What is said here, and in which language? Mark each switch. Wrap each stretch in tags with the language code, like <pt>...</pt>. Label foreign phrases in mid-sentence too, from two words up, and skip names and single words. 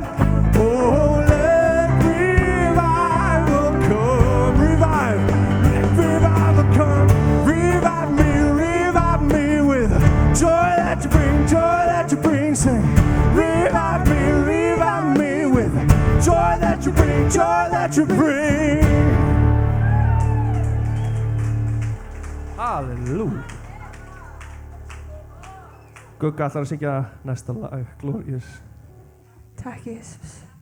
<en>Oh, let revival come. Revive. Let revival come. Revive me with joy that you bring, joy that you bring. Sing, revive me with joy that you bring, joy that you bring. Halleluja.</en> <is>Gugga ætlar að syngja næsta lag, Glorious. Takk, Jesus.</is>